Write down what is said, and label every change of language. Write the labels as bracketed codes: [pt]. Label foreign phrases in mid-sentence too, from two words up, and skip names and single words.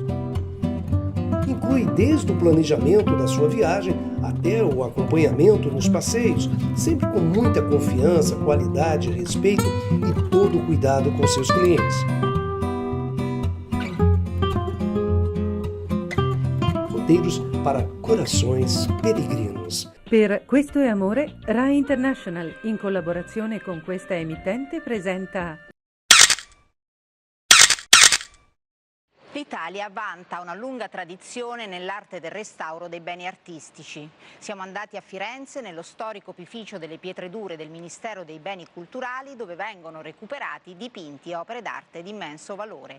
[pt] Inclui desde o planejamento da sua viagem até o acompanhamento nos passeios, sempre com muita confiança, qualidade, respeito e todo o cuidado com seus clientes. Roteiros para corações peregrinos. [it] Per Questo è Amore, Rai International, in collaborazione con questa emittente, presenta... L'Italia vanta una lunga tradizione nell'arte del restauro dei beni artistici. Siamo andati a Firenze, nello storico opificio delle pietre dure del Ministero dei Beni Culturali, dove vengono recuperati dipinti e opere d'arte di immenso valore.